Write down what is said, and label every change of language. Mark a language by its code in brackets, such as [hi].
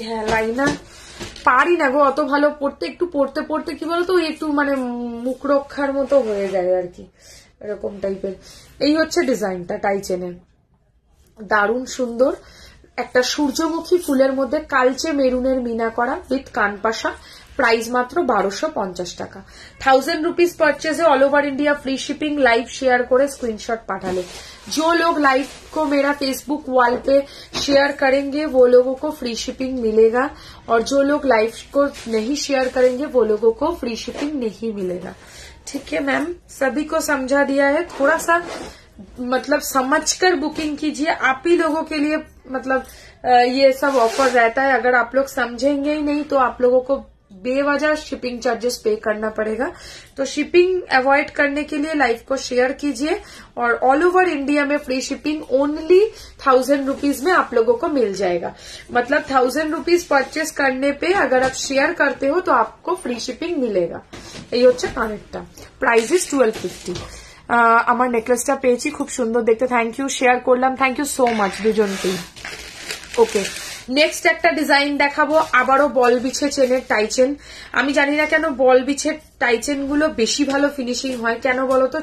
[bn] হ্যাঁ, লাইনার পারি না গো অত ভালো পড়তে, একটু পড়তে পড়তে কি বলতো একটু মানে মুখ রক্ষার মতো হয়ে যায় আর কি, এরকম টাইপের। এই হচ্ছে ডিজাইনটা টাইচেনের, দারুণ সুন্দর। একটা সূর্যমুখী ফুলের মধ্যে কালচে মেরুনের মিনা করা উইথ কানপাশা। [hi] प्राइस मात्र 1250 টাকা। 1000 rupees purchase all over India free shipping. [bn] Live share करे स्क्रीनशॉट पाठाले। [hi] जो लोग लाइव को मेरा फेसबुक वॉल पे शेयर करेंगे वो लोगों को फ्री शिपिंग मिलेगा, और जो लोग लाइव को नहीं शेयर करेंगे वो लोगों को फ्री शिपिंग नहीं मिलेगा। ठीक है मैम, सभी को समझा दिया है। थोड़ा सा मतलब समझकर बुकिंग कीजिए, आप ही लोगों के लिए मतलब ये सब ऑफर रहता है। अगर आप लोग समझेंगे ही नहीं तो आप लोगों को बेवजह शिपिंग चार्जेस पे करना पड़ेगा। तो शिपिंग अवॉइड करने के लिए लाइव को शेयर कीजिए, और ऑल ओवर इंडिया में फ्री शिपिंग ओनली 1000 रुपीज में आप लोगों को मिल जाएगा। मतलब 1000 रुपीज परचेस करने पे अगर आप शेयर करते हो तो आपको फ्री शिपिंग मिलेगा। [bn] ये হচ্ছে কানেরটা। [en] Price is 1250। [bn] আমার নেকলেসটা পেয়েছি, খুব সুন্দর দেখতে। থ্যাংক ইউ, শেয়ার করলাম। থ্যাংক ইউ সো মাচ দুজনকেই। ওকে, নেক্সট একটা ডিজাইন দেখাবো, আবারও বল বিছে চেনের টাইচেন। আমি জানি না কেন বল বিছের টাইচেন গুলো বেশি ভালো ফিনিশিং হয়, কেন বলতো?